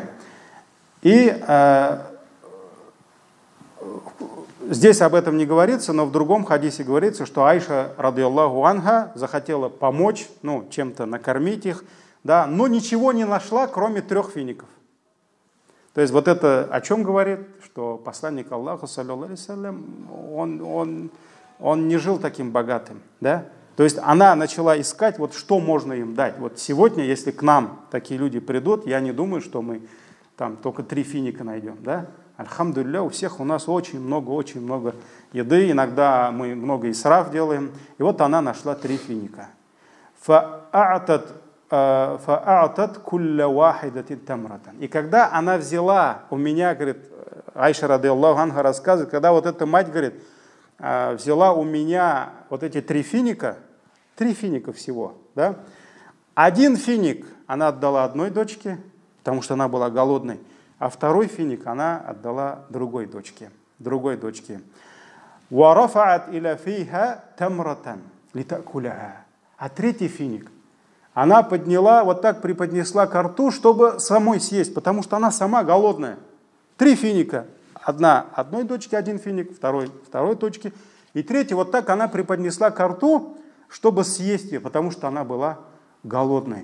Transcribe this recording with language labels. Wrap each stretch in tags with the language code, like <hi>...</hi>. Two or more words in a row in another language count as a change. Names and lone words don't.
<ru>И здесь об этом не говорится, но в другом хадисе говорится, что Аиша,</ru> <ar>رضي الله عنها,</ar> <ru>захотела помочь, ну, чем-то накормить их, да, но ничего не нашла, кроме 3 фиников. То есть вот это о чем говорит? Что посланник Аллаха,</ru> <ar>صلى الله عليه وسلم,</ar> <ru>он не жил таким богатым, да? То есть она начала искать, вот что можно им дать. Вот сегодня, если к нам такие люди придут, я не думаю, что мы там только 3 финика найдем, да? Альхамдулилля, у всех у нас очень много еды, иногда мы много исраф делаем. И вот она нашла 3 финика.</ru> <ar>فأعطت كل واحدة تمرة.</ar> <ru>И когда она взяла у меня, говорит, Аиша</ru> <ar>رضي الله عنها</ar> <ru>рассказывает, когда вот эта мать, говорит, взяла у меня вот эти 3 финика, 3 финика всего, да? 1 финик она отдала одной дочке, потому что она была голодной, а 2 финик она отдала другой дочке.</ru> <ar>وَرَفَعَتْ إِلَى فِيهَا تَمْرَةً لِتَأْكُلَهَا.</ar> <ru>А 3 финик она подняла, вот так преподнесла ко рту, чтобы самой съесть, потому что она сама голодная. 3 финика. Одной дочке 1 финик, второй дочке. И 3 вот так она преподнесла ко рту, чтобы съесть ее, потому что она была голодной.</ru>